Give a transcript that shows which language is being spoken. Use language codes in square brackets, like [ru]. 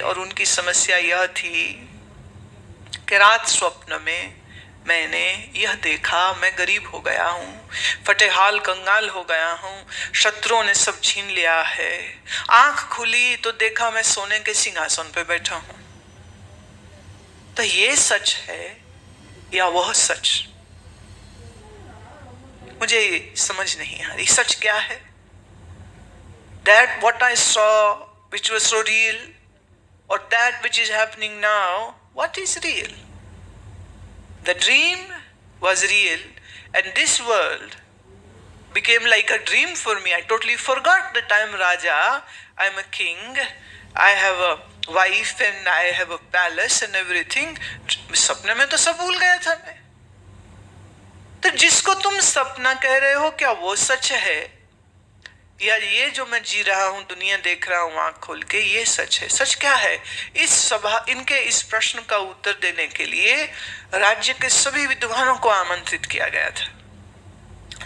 [hi] और उनकी समस्या यह थी कि रात स्वप्न में मैंने यह देखा, मैं गरीब हो गया हूँ, फटेहाल कंगाल हो गया हूँ, शत्रुओं ने सब छीन लिया है। आंख खुली तो देखा मैं सोने के सिंहासन पे बैठा हूँ। तो ये सच है या वह सच? मुझे समझ नहीं आ रही, सच क्या है? [en] That what I saw which was so real, or that which is happening now, what is real? The dream was real, and this world became like a dream for me. I totally forgot that I am Raja, I am a king, I have a wife and I have a palace and everything. [hi] सपने में तो सब भूल गया था मैं। तो जिसको तुम सपना कह रहे हो, क्या वो सच है, या ये जो मैं जी रहा हूं, दुनिया देख रहा हूं आंख खोल के, ये सच है? सच क्या है? इनके इस प्रश्न का उत्तर देने के लिए राज्य के सभी विद्वानों को आमंत्रित किया गया था।